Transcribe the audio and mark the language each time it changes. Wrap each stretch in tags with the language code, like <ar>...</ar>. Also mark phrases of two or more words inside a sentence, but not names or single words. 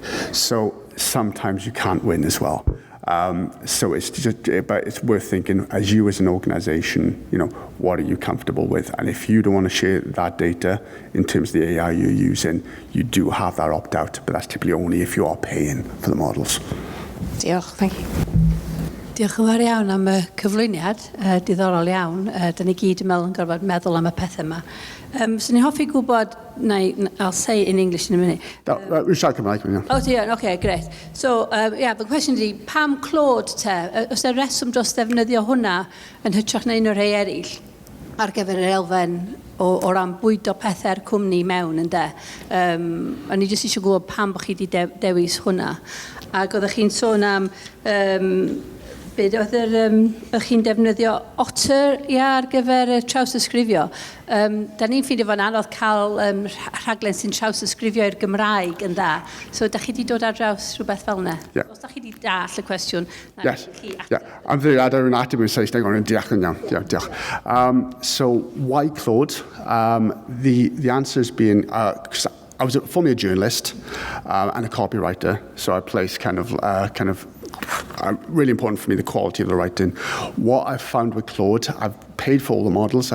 <en>So sometimes you can't win as well. So it's just, but it's worth thinking, as you as an organization, what are you comfortable with? And if you don't want to share that data in terms of the AI you're using, you do have that opt-out, but that's typically only if you are paying for the models. Diolch, thank you.</en> <cy>Diolch yn fawr iawn am y cyflwyniad, diddorol iawn. Da ni gyd yn gorfod meddwl am y pethau yma. So ni'n hoffi gwybod,</cy> <en>I'll say it in English in a minute. We shall come back. Oh, dear, okay, great. So, the question is,</en> <cy>pam Claude te, os y reswm dros ddefnyddio hwnna yn hytrach na un o'r rhai eraill ar gyfer yr elfen o ran bwydo pethau'r cwmni mewn, ynde? A ni jyst eisiau gwybod pam bod chi wedi dewis hwnna. Ac oeddech chi'n sôn am beth oedd chi'n defnyddio Otter ar gyfer trawsysgrifio. Da ni'n ffeindio fo'n anodd cael rhaglen sy'n trawsysgrifio i'r Gymraeg yn dda. So, da chi wedi dod ar draws rhywbeth fel yna?</cy> <en>Yeah.</en> <cy>Os da chi wedi dall y cwestiwn?</cy> <en>Yes. Yeah. I'm very glad I'm</en> <cy>ateb yn Saesneg ond yn diolch yn iawn.</cy> <en>Yeah, diolch. So, why Claude? The answer's been, I was formerly a journalist and a copywriter, so I placed kind of really important for me, the quality of the writing. What I've found with Claude, I've paid for all the models.</en>